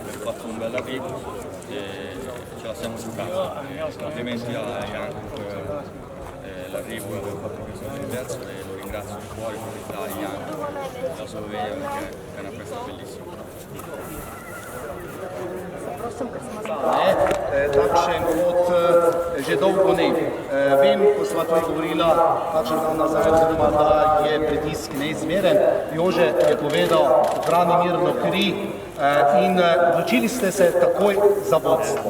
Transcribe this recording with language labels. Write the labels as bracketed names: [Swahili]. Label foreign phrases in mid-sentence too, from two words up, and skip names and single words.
[Italian] Ho fatto un bel arrivo e ce la siamo giocata, complimenti a Janko. L'arrivo e aver fatto questo diverso e lo ringrazio di cuore per l'Italia la Slovenia perché è una festa bellissima. [Slovenian] Takšen kot že dolgo ne. Vem, ko sva tudi govorila kakšen dan nazaj, oziroma da je pritisk neizmeren. Jože je povedal, ohrani mirno kri in odločili ste se takoj za vodstvo.